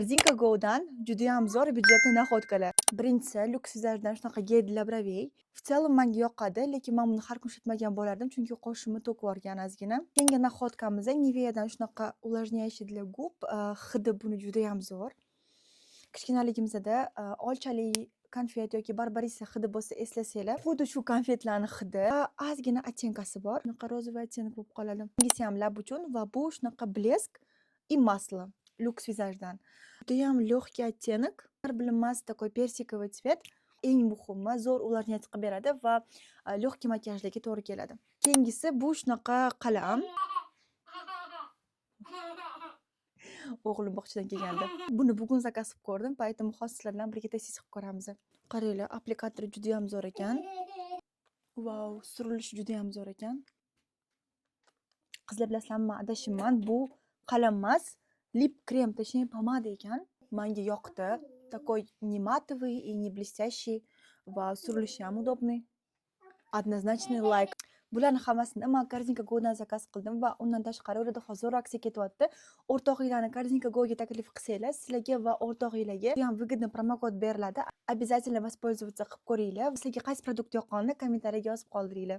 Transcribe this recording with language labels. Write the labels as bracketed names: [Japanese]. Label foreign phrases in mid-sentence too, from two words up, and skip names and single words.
[Uzbek] Zinka Go'dan judayam zo'r byudjetli naxodkalar. Birinchisi Lux Visage'dan shunaqa gellar bravey. [Russian] В целом [Uzbek] menga yoqadi, lekin men buni har kun ishlatmagan bo'lardim, chunki qoshimni to'kib yuborgan ozgina. Keyingi naxodkamiz Nivea'dan shunaqa [Russian] увлажняющий для губ. [Uzbek] Hidi buni judayam zo'r. Kichkinaligimizda olchali konfet yoki barbarisса hidi bo'lsa eslasanglar, xuddi shu konfetlarni hidi. Ozgina ottеnkasi bor. Shunaqa [Russian] розовый оттенок [Uzbek] bo'lib qoladi. Bungisi ham lab uchun va bu shunaqa blesk [Russian] и масло. [Uzbek] Lux Visage'dan. Judayam [Russian] легкий оттенок. [Uzbek] Har bilinmas [Russian] такой персиковый цвет. [Uzbek] Eng muhimi zo'r увлажнять qilib beradi va легкий makiyajlarga to'g'ri keladi. Keyingisi bu shunaqa qalam. O'g'lim bog'chadan kelganda. Buni bugun zakaz qilib ko'rdim, поэтому hozir sizlar bilan birga test qilib ko'ramiz. Qaranglar, applikatori juda ham zo'r ekan. Vau, surilishi juda ham zo'r ekan. Qizlar bilasizlarmi, men adashibman. Bu qalam emas, lip krem, точнее pomada ekan. Menga yoqdi. [Russian] Такой не матовый и не блестящий. [Uzbek] Va surilishi ham удобный. [Russian] Однозначный лайк. [Uzbek] Bularni hammasini men Korzinka Go'dan zakaz qildim va undan tashqari ularda hozir aksiya ketyapti. O'rtog'inglarni Korzinka Go'ga taklif qilsanglar, sizlarga va o'rtog'inglarga ham выгодный promokod beriladi. [Russian] Обязательно воспользоваться [Uzbek] qilib ko'ringlar. Sizlarga qaysi produkt yoqqanini kommentariyaga yozib qoldiringlar.